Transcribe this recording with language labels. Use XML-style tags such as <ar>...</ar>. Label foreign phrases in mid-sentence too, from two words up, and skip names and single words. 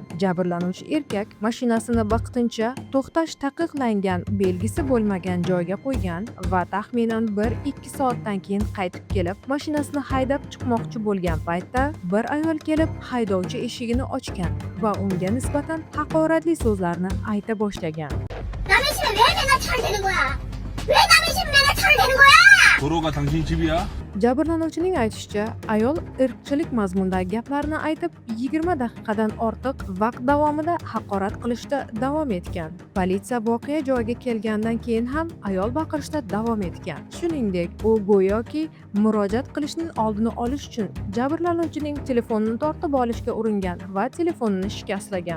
<uz>Jabrlanuvchi erkak mashinasini vaqtincha to'xtash taqiqlangan belgisi bo'lmagan joyga qo'ygan va taxminan 1-2 soatdan keyin qaytib kelib, mashinasini haydab chiqmoqchi bo'lgan paytda bir ayol kelib haydovchi eshigini ochgan va unga nisbatan haqoratli so'zlarni ayta boshlagan.</uz> <ko>남의 집에 왜 맨날 차를 대는 거야? 왜 남의 집에 맨날 차를 대는 거야? 도로가 당신 집이야?</ko> <uz>Jabrlanuvchining aytishicha, ayol irqchilik mazmundagi gaplarni aytib 20 daqiqadan ortiq vaqt davomida haqorat qilishda davom etgan. Politsiya voqea joyiga kelgandan keyin ham ayol baqirishda davom etgan. Shuningdek, u go'yoki murojaat qilishning oldini olish uchun jabrlanuvchining telefonini tortib olishga uringan va telefonini shikastlagan.</uz>